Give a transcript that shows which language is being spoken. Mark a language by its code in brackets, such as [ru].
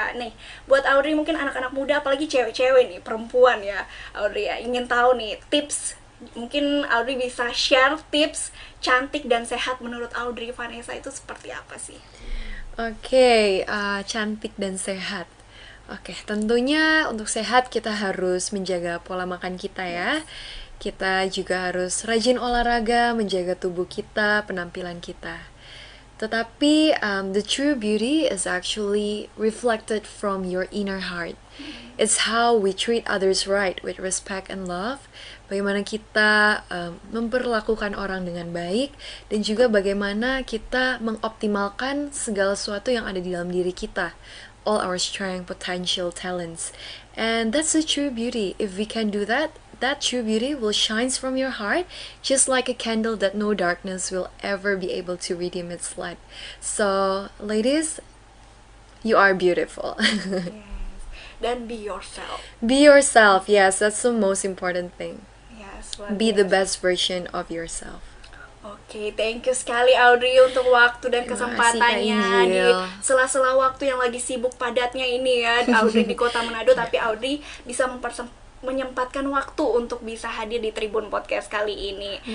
[id] Nih, buat Audrey, mungkin anak-anak muda, apalagi cewek-cewek nih, perempuan ya Audrey ya, ingin tahu nih tips, mungkin Audrey bisa share tips cantik dan sehat menurut Audrey Vanessa itu seperti apa sih? Oke, cantik dan sehat. Oke, tentunya untuk sehat kita harus menjaga pola makan kita ya. Kita juga harus rajin olahraga, menjaga tubuh kita, penampilan kita. Tetapi [en] the true beauty is actually reflected from your inner heart. It's how we treat others right with respect and love. [id] Bagaimana kita memperlakukan orang dengan baik, dan juga bagaimana kita mengoptimalkan segala sesuatu yang ada di dalam diri kita. [en] All our strength, potential, talents. And that's the true beauty. If we can do that, that true beauty will shine from your heart, just like a candle that no darkness will ever be able to redeem its light. So, ladies, you are beautiful. Yes. [id] Dan [en] be yourself. Be yourself, yes, that's the most important thing. Yes, Be the best version of yourself. [id] Oke, [en] thank you [id] sekali Audrey untuk waktu dan Terima kesempatannya kasih, Kak di Injil. sela-sela waktu yang lagi sibuk padatnya ini ya, Audrey di Kota Manado, tapi Audrey bisa menyempatkan waktu untuk bisa hadir di Tribun Podcast kali ini.